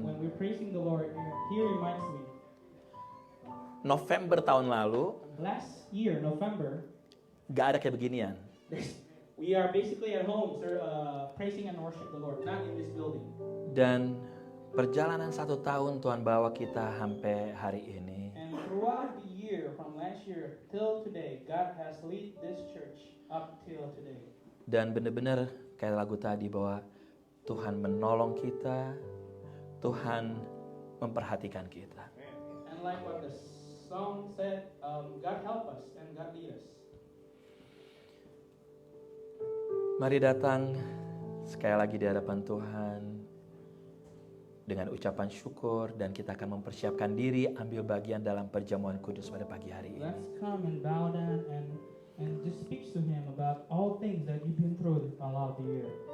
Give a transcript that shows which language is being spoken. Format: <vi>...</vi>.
<en>When we're praising the Lord, He reminds me.</en> <id>November tahun lalu,</id> <en>Last year, November,</en> <id>gak ada kayak beginian.</id> <en>we are basically at home, sir, praising and worship the Lord, not in this building.</en> <id>Dan perjalanan 1 tahun Tuhan bawa kita sampai hari ini.</id> <en>And throughout the year, from last year till today, God has lead this church up till today.</en> <id>Dan benar-benar kayak lagu tadi bahwa Tuhan menolong kita, Tuhan memperhatikan kita.</id> <en>And like what the song said, God help us and God lead us.</en> <id>Mari datang sekali lagi di hadapan Tuhan dengan ucapan syukur, dan kita akan mempersiapkan diri ambil bagian dalam perjamuan kudus pada pagi hari ini.</id> <en>Let's come and bow down and just speak to Him about all things that you've been through throughout the year.</en>